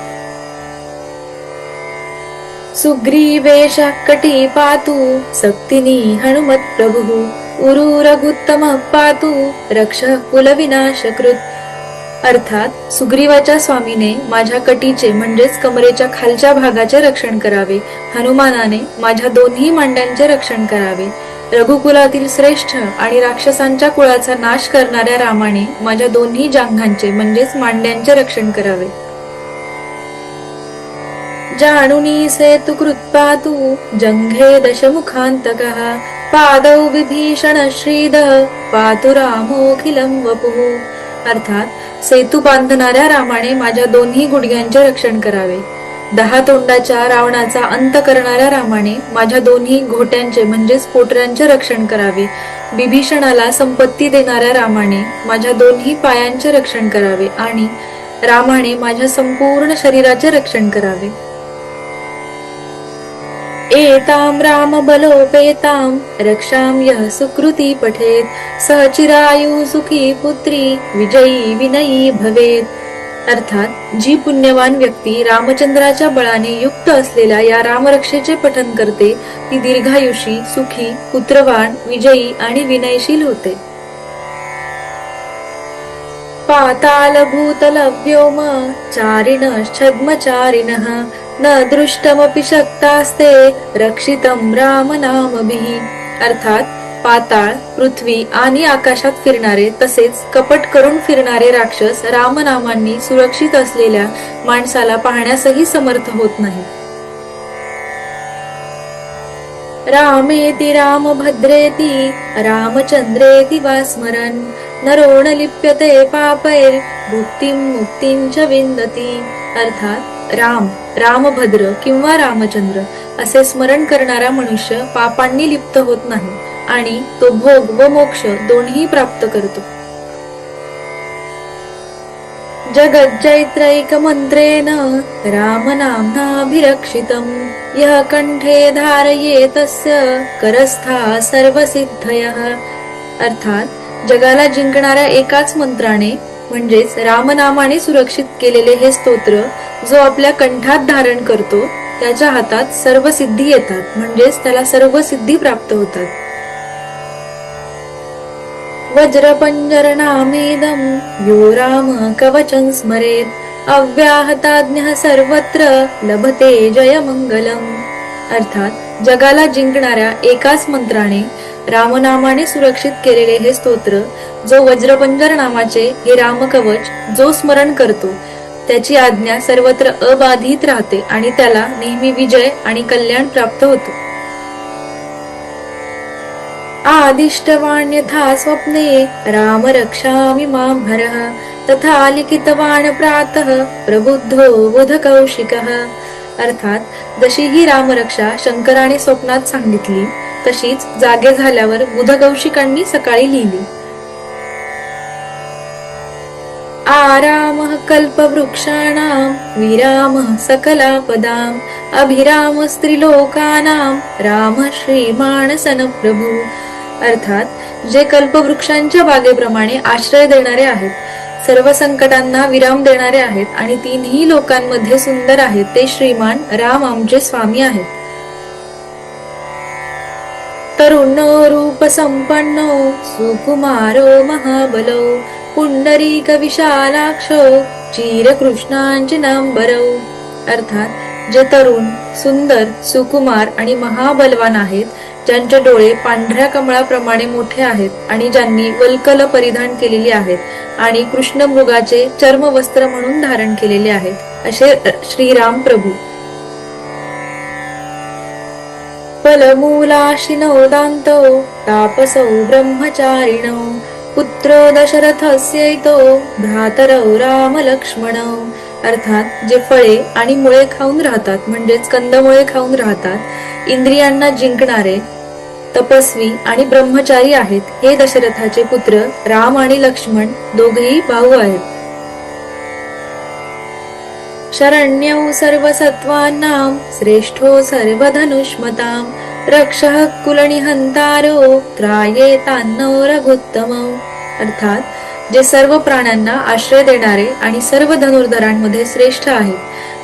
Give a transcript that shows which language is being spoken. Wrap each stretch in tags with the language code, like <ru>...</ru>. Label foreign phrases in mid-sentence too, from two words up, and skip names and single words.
<sa>सुग्रीवेश कटी पातु सक्तिनी हनुमत प्रभु उरु रघुत्तम पातु रक्ष कुलविनाशकृत.</sa> <mr>अर्थात सुग्रीवाच्या स्वामीने माझ्या कटीचे म्हणजेच कमरेच्या खालच्या भागाचे रक्षण करावे, हनुमानाने माझ्या दोन्ही मांड्यांचे रक्षण करावे, रघुकुलातील श्रेष्ठ आणि राक्षसांच्या कुळाचा नाश करणाऱ्या रामाने माझ्या दोन्ही जांघांचे म्हणजेच मांड्यांचे रक्षण करावे.</mr> <sa>जानुनी सेतु कृत्पातु जंघे दशमुखांतकः पादौ विभीषण श्रीद पातु रामोखिलं वपुः.</sa> <mr>अर्थात सेतू बांधणाऱ्या रामाने माझ्या दोन्ही गुडघ्यांचे रक्षण करावे. 10 तोंडाच्या रावणाचा अंत करणाऱ्या रामाने माझ्या दोन्ही घोट्यांचे म्हणजेच पोटऱ्यांचे रक्षण करावे. विभीषणाला संपत्ती देणाऱ्या रामाने माझ्या दोन्ही पायांचे रक्षण करावे आणि रामाने माझ्या संपूर्ण शरीराचे रक्षण करावे.</mr> <sa>एतां राम बलोपेतां रक्षां यः सुकृती पठेत स चिरायु सुखी पुत्री विजयी विनयी भवेत.</sa> <mr>अर्थात जी पुण्यवान व्यक्ती रामचंद्राच्या बळाने युक्त असलेल्या या रामरक्षेचे पठन करते ती दीर्घायुषी, सुखी, पुत्रवान, विजयी आणि विनयशील होते.</mr> <sa>पाताल भूतल व्योम चारिणश्छद्मचारिणः न दृष्टमपि शक्तास्ते रक्षितं रामनामभिः.</sa> <mr>अर्थात पाताळ, पृथ्वी आणि आकाशात फिरणारे तसेच कपट करून फिरणारे राक्षस रामनामांनी सुरक्षित असलेल्या माणसाला पाहण्यासही समर्थ होत नाही.</mr> <sa>रामेति रामभद्रेति रामचंद्रेति वा स्मरन् नरो न लिप्यते पापैर् भुक्तिं मुक्तिं च विन्दति.</sa> <mr>अर्थात राम, रामभद्र किंवा रामचंद्र असे स्मरण करणारा मनुष्य पापांनी लिप्त होत नाही आणि तो भोग व मोक्ष दोन्ही प्राप्त करतो.</mr> <sa>जगज्जैत्रैक मंत्रेण रामनाम्नाभिरक्षितं यः कंठे धारयेतस्य करस्था सर्वसिद्धयः.</sa> <mr>अर्थात जगाला जिंकणाऱ्या एकाच मंत्राने म्हणजेच रामनामाने सुरक्षित केलेले हे स्तोत्र जो आपल्या कंठात धारण करतो त्याच्या हातात सर्व सिद्धी येतात म्हणजेच त्याला सर्व सिद्धी प्राप्त होतात.</mr> <sa>वज्रपंजर नामेदं यो राम कवचं स्मरेत अव्याहताज्ञः सर्वत्र लभते जय मंगलम.</sa> <mr>अर्थात जगाला जिंकणाऱ्या एकाच मंत्राने रामनामाने सुरक्षित केलेले हे स्तोत्र जो वज्रपंजर नामाचे हे रामकवच जो स्मरण करतो त्याची आज्ञा सर्वत्र अबाधित राहते आणि त्याला नेहमी विजय आणि कल्याण प्राप्त होतो.</mr> <sa>आदिष्टवान् यथा स्वप्ने राम रक्षामि मां हरः तथा लिखितवान् प्रातः प्रबुद्धो बुधकौशिकः.</sa> <mr>अर्थात जशी ही रामरक्षा शंकराने स्वप्नात सांगितली तशीच जागे झाल्यावर बुधकौशिकांनी सकाळी लिहिली.</mr> <sa>आरामः कल्पवृक्षाणां विरामः सकलापदां अभिराम स्त्रिलोकानां राम श्रीमानसन प्रभू.</sa> <mr>अर्थात जे कल्पवृक्षांच्या बागेप्रमाणे आश्रय देणारे आहेत, सर्व संकटांना विराम देणारे आहेत आणि तीनही लोकांमध्ये सुंदर आहेत ते श्रीमान राम आमचे स्वामी आहेत.</mr> <sa>तरुणो रूप संपन्नो सुकुमारो महाबलो पुंडरीक विशालाक्षो चिरकृष्णांचिनांबरौ.</sa> <mr>अर्थात जे तरुण, सुंदर, सुकुमार आणि महाबलवान आहेत, ज्यांचे डोळे पांढऱ्या कमळाप्रमाणे मोठे आहेत आणि ज्यांनी वल्कल परिधान केलेली आहेत आणि कृष्ण मृगाचे चर्म वस्त्र म्हणून धारण केलेले आहेत, असे श्रीराम प्रभू.</mr> <sa>फलमूलाशिनो दान्तो तापसौ ब्रह्मचारिणौ पुत्रो दशरथस्यैतो भ्रातरौ राम लक्ष्मणौ.</sa> <mr>अर्थात जे फळे आणि मुळे खाऊन राहतात म्हणजेच कंदमुळे खाऊन राहतात, इंद्रियांना जिंकणारे, तपस्वी आणि ब्रह्मचारी आहेत हे दशरथाचे पुत्र राम आणि लक्ष्मण दोघेही भाऊ आहेत.</mr> <sa>शरण्यौ सर्वसत्त्वानां श्रेष्ठो सर्वधनुष्मतां रक्षः कुलनिहंतारो त्रायेतान्नो रघुत्तमौ.</sa> <mr>अर्थात जे सर्व प्राण्यांना आश्रय देणारे आणि सर्व धनुर्धरांमध्ये श्रेष्ठ आहेत.</mr>